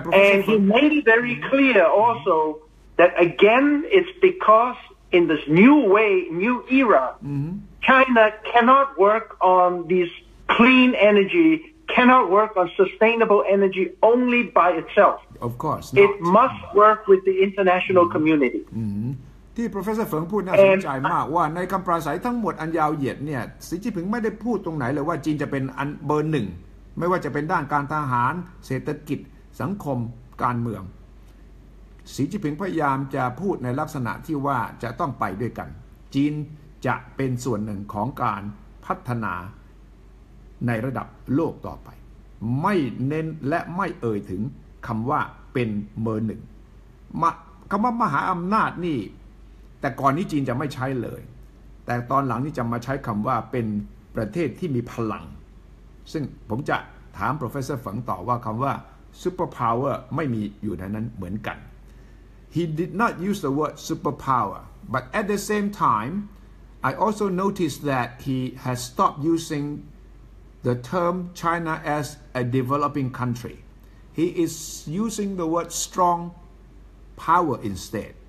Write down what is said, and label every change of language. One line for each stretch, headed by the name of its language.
English: And he made it very clear also that again it's because in this new era, China cannot work on this clean energy, cannot work on sustainable energy only by itself. Of course. It must work with the international community.
Thai: ที่ Professor เฟิงพูดน่าสนใจมากว่าในคำปราศัยทั้งหมดอันยาวเหยียดเนี่ยสีจิ้นผิงไม่ได้พูดตรงไหนเลยว่าจีนจะเป็นอันเบอร์ 1ไม่ว่าจะเป็นด้านการทหารเศรษฐกิจสังคมการเมือง สีจิ้นผิงพยายามจะพูดในลักษณะที่ว่าจะต้องไปด้วยกันจีนจะเป็นส่วนหนึ่งของการพัฒนา ในระดับโลกต่อไปไม่เน้นและไม่เอ่ยถึงคำว่าเป็นเบอร์ 1คำว่ามหาอำนาจนี่แต่ก่อนนี้จีนจะไม่ใช้เลยแต่ตอนหลังนี่จะมาใช้คำว่าเป็นประเทศที่มีพลังซึ่งผมจะถาม Professor ฝังต่อว่าคำว่า super power ไม่มีอยู่ในนั้นเหมือนกัน
English: He did not use the word superpower but at the same time I also noticed that he has stopped using the term China as a developing country. He is using the word strong power instead.